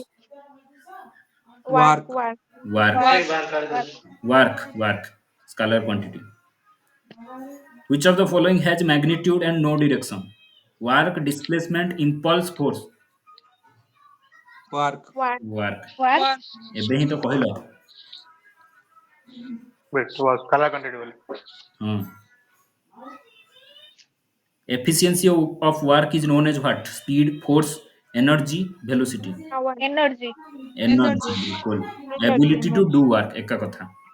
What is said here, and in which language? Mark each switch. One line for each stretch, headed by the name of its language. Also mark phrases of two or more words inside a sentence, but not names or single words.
English: quantity. Work. Work. Work. Work. Work. Work. Scalar quantity. Which of the following has magnitude and no direction? Work, displacement, impulse, force. Work. Work. Work. Work.
Odia: ଏବେ ହିଁ ତ କହିଲ।
English: Wait, was color quantity.
Odia: ହଁ।
English: Efficiency of work is known as what? Speed, force, energy, velocity. Power. Energy Energy.
Hindi: बिल्कुल।
English: Energy. Ability to do work
Odia: ଏକା କଥା।